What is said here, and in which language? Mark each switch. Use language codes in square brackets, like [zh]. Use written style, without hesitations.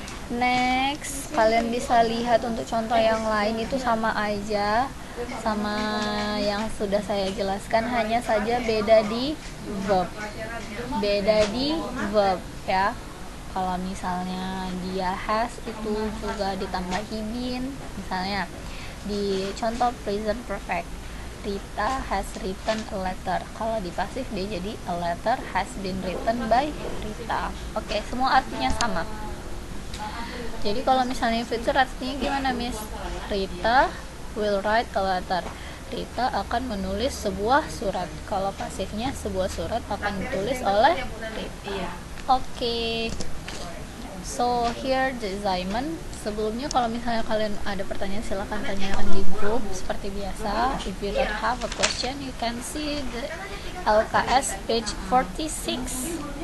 [id] Next, kalian bisa lihat untuk contoh yang lain itu sama aja sama yang sudah saya jelaskan, hanya saja beda di verb. Beda di verb ya. Kalau misalnya dia has itu juga ditambahi been. Misalnya di contoh present perfect, [en] Rita has written a letter. [id] Kalau di pasif dia jadi [en] a letter has been written by Rita. [id] Oke, semua artinya sama. Jadi kalau misalnya future artinya gimana, Miss? [en] Rita will write a letter. [id] Rita akan menulis sebuah surat. Kalau pasifnya sebuah surat akan ditulis oleh Rita. Oke. [en] So here the assignment. [id] Sebelumnya kalau misalnya kalian ada pertanyaan silahkan tanyakan di grup seperti biasa. [en] If you don't have a question, you can see the LKS page 46.